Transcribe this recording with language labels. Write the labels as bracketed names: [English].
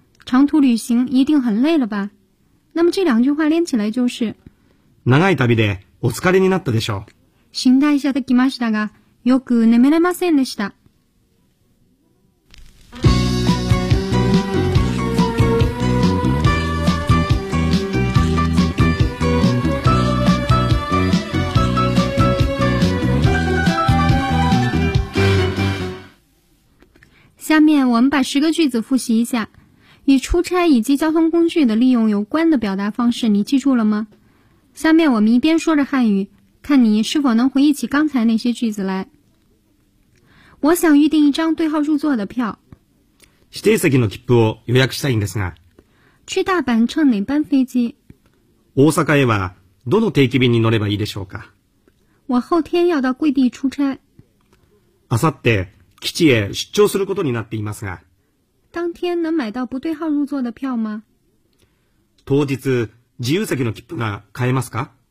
[Chinese] 长途旅行一定很累了吧？那么这两句话连起来就是：“ [Japanese] 長い旅でお疲れになったでしょう。” 寝台車で来ましたが、よく眠れませんでした。 [Chinese] 下面我们把十个句子复习一下，与出差以及交通工具的利用有关的表达方式，你记住了吗？下面我们一边说着汉语。看你是否能回忆起刚才那些句子来。我想预订一张对号入座的票。 [Japanese] 指定席の切符を予約したいんですが。 [Chinese] 去大阪乘哪班飞机？ [Japanese] 大阪へはどの定期便に乗ればいいでしょうか？ [Chinese] 我后天要到贵地出差。 [Japanese] あさって基地へ出張することになっていますが。 [Chinese] 当天能买到不对号入座的票吗？ [Japanese] 当日自由席の切符が買えますか？